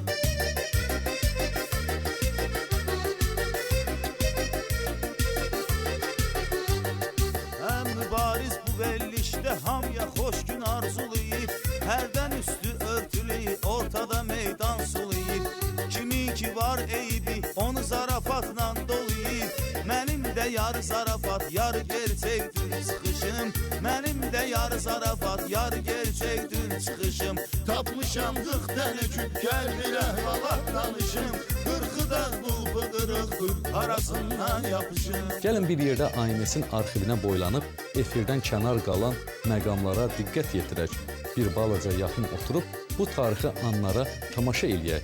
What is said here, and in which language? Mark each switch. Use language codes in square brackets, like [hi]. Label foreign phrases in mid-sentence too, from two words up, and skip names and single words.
[az] Həm mübariz bu verilişdə hamıya xoş gün arzulayıb. Hərdən üstü örtülü, ortada meydan sulayıb. Kimin ki var eybi, onu zarafatla dolayıb. Mənim də [tr] de yarı zarafat, yarı gerçektir çıkışım. Benim de yarı zarafat, yarı gerçektir çıkışım. [az] Tapmışam 40 tane küp, gel bir əhvalat danışım. 40'ı da qulpu qırıqdır, arasından yapışım. Gəlin bir yerdə Aynesin arxivinə boylanıb, efirdən kənar qalan məqamlara diqqət yetirək. Bir balaca yaxın oturub bu tarixi anlara tamaşa eləyək.